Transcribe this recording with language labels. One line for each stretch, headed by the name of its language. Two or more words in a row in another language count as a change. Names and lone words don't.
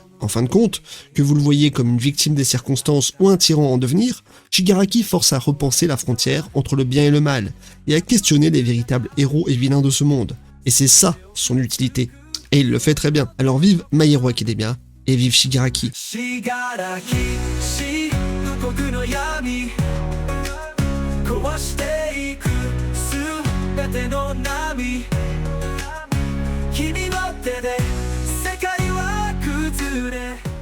French: En fin de compte, que vous le voyez comme une victime des circonstances ou un tyran en devenir, Shigaraki force à repenser la frontière entre le bien et le mal, et à questionner les véritables héros et vilains de ce monde. Et c'est ça son utilité. Et il le fait très bien. Alors vive My Hero Academia, et vive Shigaraki.
Japanese: 壊していくすべての波君の手で世界は崩れ